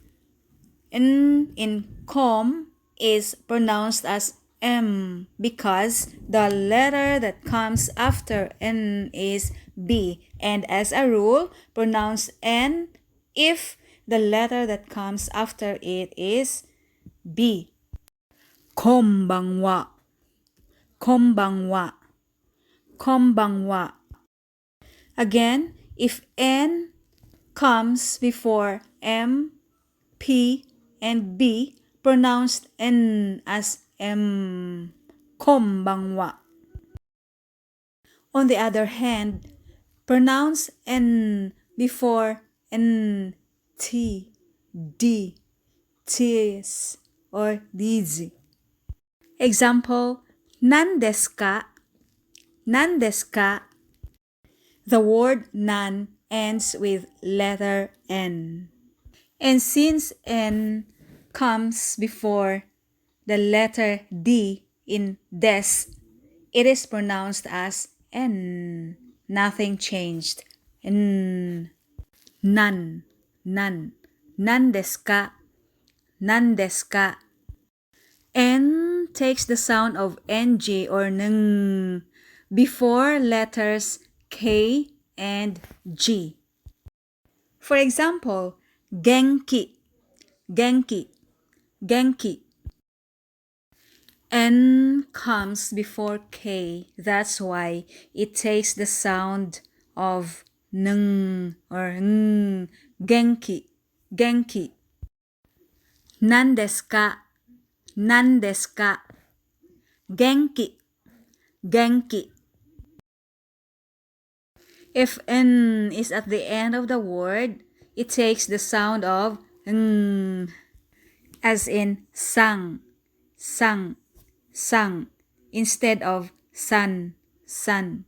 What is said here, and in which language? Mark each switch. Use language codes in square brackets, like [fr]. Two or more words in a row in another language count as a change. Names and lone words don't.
[en] N in kom is pronounced as M because the letter that comes after N is B, and as a rule, pronounce N if the letter that comes after it is B. [ja] Konbanwa. Konbanwa. Konbanwa. [en] Again, if N comes before M, P, and B, pronounced N as M. [ja] Konbanwa. [en] On the other hand, pronounce N before N, T, D, Ts, or Dz. Example, [ja] nan desu ka? Nan desu ka? [en] The word nan ends with letter N. And since N comes before the letter D in des, it is pronounced as N. Nothing changed. [ja] N. Nan. Nan. Nan desu ka? Nan desu ka? [en] N takes the sound of NG or ng before letters K and G. For example, [ja] genki, genki, genki. [en] N comes before K. That's why it takes the sound of ng or ng. [ja] Genki, genki. Nan desu ka? Nan desu ka? Genki, genki. [en] If N is at the end of the word, it takes the sound of ng, as in sang, sang, sang, instead of san, san.